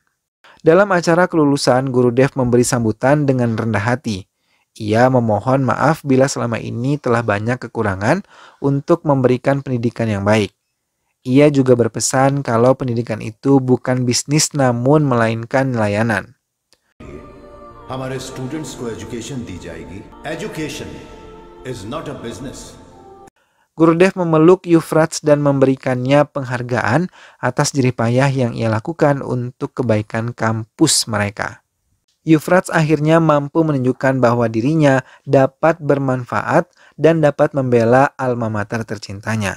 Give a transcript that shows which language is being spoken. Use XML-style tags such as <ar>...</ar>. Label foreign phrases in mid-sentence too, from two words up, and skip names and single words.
<id>Dalam acara kelulusan, Guru Dev memberi sambutan dengan rendah hati. Ia memohon maaf bila selama ini telah banyak kekurangan untuk memberikan pendidikan yang baik. Ia juga berpesan kalau pendidikan itu bukan bisnis namun melainkan layanan.</id> <hi>हमारे स्टूडेंट्स को एजुकेशन दी जाएगी.</hi> <en>Education is not a business.</en> <id>Guru Dev memeluk Euphrates dan memberikannya penghargaan atas jerih payah yang ia lakukan untuk kebaikan kampus mereka. Euphrates akhirnya mampu menunjukkan bahwa dirinya dapat bermanfaat dan dapat membela alma mater tercintanya.</id>